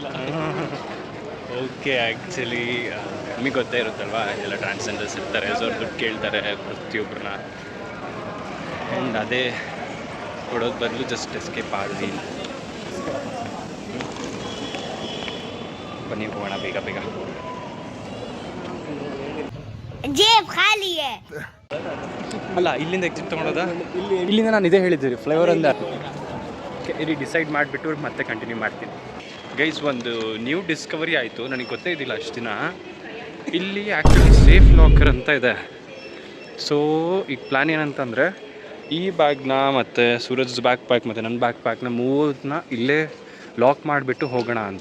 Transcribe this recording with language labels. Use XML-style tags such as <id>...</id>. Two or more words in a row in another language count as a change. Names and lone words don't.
<en>okay, actually</en> <kn>ನಿಮಗೆ ಗೊತ್ತೇ ಇರುತ್ತಲ್ವಾ, ಎಲ್ಲ ಟ್ರಾನ್ಸ್ಜೆಂಡರ್ಸ್ ಇರ್ತಾರೆ, ಸೊ ಅವ್ರು ದುಡ್ಡು ಕೇಳ್ತಾರೆ ಪ್ರತಿಯೊಬ್ಬರನ್ನ. ಆ್ಯಂಡ್ ಅದೇ ಕೊಡೋದು ಬದಲು</kn> <en>just escape</en> <kn>ಆದ್ವಿ. ಬನ್ನಿ ಹೋಗೋಣ ಬೇಗ ಬೇಗ.</kn> <hi>जेब खाली है.</hi> <kn>ಅಲ್ಲ, ಇಲ್ಲಿಂದ ಎಕ್ಸಿಟ್ ತೊಗೊಳೋದಾ? ಇಲ್ಲಿಂದ ನಾನು ಇದೇ ಹೇಳಿದ್ದೀರಿ, ಫ್ಲೈಓವರ್ ಅಂದ. ಇಲ್ಲಿ ಡಿಸೈಡ್ ಮಾಡಿಬಿಟ್ಟು ಮತ್ತೆ ಕಂಟಿನ್ಯೂ ಮಾಡ್ತೀನಿ. ಗೈಸ್, ಒಂದು</kn> <en>new discovery</en> <kn>ಆಯಿತು, ನನಗೆ ಗೊತ್ತೇ ಇದ್ದಿಲ್ಲ ಅಷ್ಟು ದಿನ. ಇಲ್ಲಿ ಆ್ಯಕ್ಚುಲಿ</kn> <en>safe locker</en> <kn>ಅಂತ ಇದೆ. ಸೊ ಈಗ ಪ್ಲ್ಯಾನ್ ಏನಂತಂದರೆ, ಈ ಬ್ಯಾಗ್ನ ಮತ್ತು ಸೂರಜ್</kn> <en>back pack</en> <kn>ಮತ್ತು ನನ್ನ ಬ್ಯಾಕ್ ಪ್ಯಾಕ್ನ ಮೂರನ್ನ ಇಲ್ಲೇ ಲಾಕ್ ಮಾಡಿಬಿಟ್ಟು ಹೋಗೋಣ ಅಂತ.</kn>